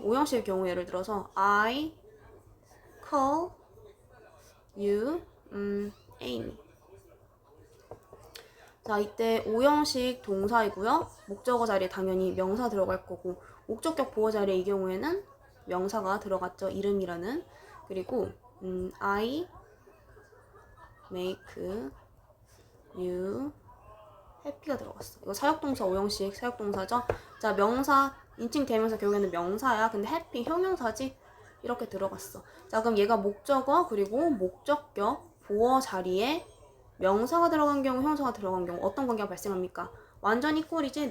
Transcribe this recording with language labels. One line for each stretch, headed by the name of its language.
Korean: 오형식의 경우 예를 들어서
English: I call you Amy.
Korean: 자, 이때 오형식 동사이고요. 목적어 자리에 당연히 명사 들어갈 거고 목적격 보어 자리에 이 경우에는 명사가 들어갔죠. 이름이라는. 그리고
English: I make you happy
Korean: 가 들어갔어. 이거 사역동사 오형식 사역동사죠. 자, 명사 인칭 대명사 결국에는 명사야. 근데 happy 형용사지. 이렇게 들어갔어. 자, 그럼 얘가 목적어 그리고 목적격 보어 자리에 명사가 들어간 경우, 형용사가 들어간 경우 어떤 관계가 발생합니까? 완전 이꼴이지.